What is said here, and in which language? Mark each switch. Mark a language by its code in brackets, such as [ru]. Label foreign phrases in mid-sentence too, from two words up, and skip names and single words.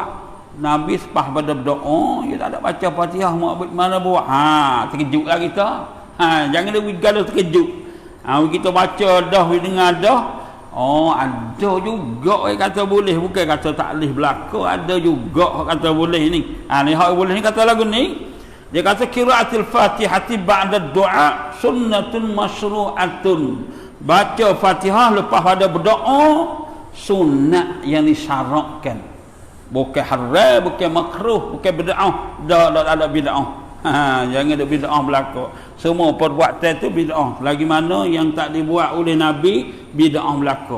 [ms] Nabi lepas pada berdoa dia tak ada baca Fatihah, mau mana buat? Terkejutlah kita. Jangan dia gaduh terkejut. Kita baca dah, dengar dah. Ada juga kata boleh, bukan kata tak boleh belaka, ada juga kata boleh ni. Ni hak boleh ni kata lagu ni. Dia kata [ar] قراءة الفاتحة بعد الدعاء سنة مشروعة. [ms] Baca Fatihah lepas pada berdoa sunnat yang disyaratkan. Bukan haram, bukan makruh, bukan bid'ah. Dak ada bid'ah. Jangan ada bid'ah belaka. Semua perbuatan tu bid'ah. Lagi mana yang tak dibuat oleh Nabi, bid'ah belaka.